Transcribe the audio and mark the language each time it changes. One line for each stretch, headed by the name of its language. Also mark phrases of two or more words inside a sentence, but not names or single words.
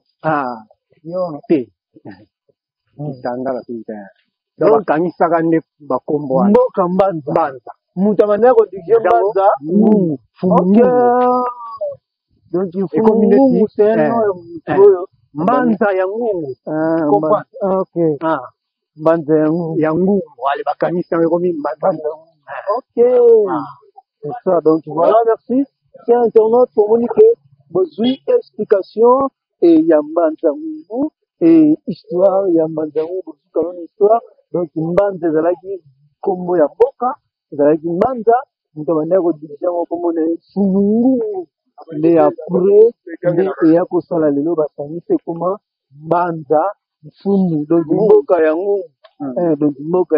Lingala: te itandaka te donc bakanisaka nde bakombo wana mboka mbanza mutu abandaka kodirige mbanza ngungu donc ekomi neti oyo mbanza ya ngungu mbanza ya ngungu wale bakanisa ekomi mbanza
French: c'est ça donc voilà merci chers internautes pour
Lingala: monique bozwi explication et ya mbanza ngungu
French: et histoire
Lingala: ya mbanza ngungu bozwi kalona histoire donc mbanza ezalaki kombo ya mboka ezalaki mbanza moto abandaki kodirige yango kombo na sunungungu nde apres nde eya kosala lelo basangisi ekoma mbanza mfumu donc mboka ya ngungu donc mboka ya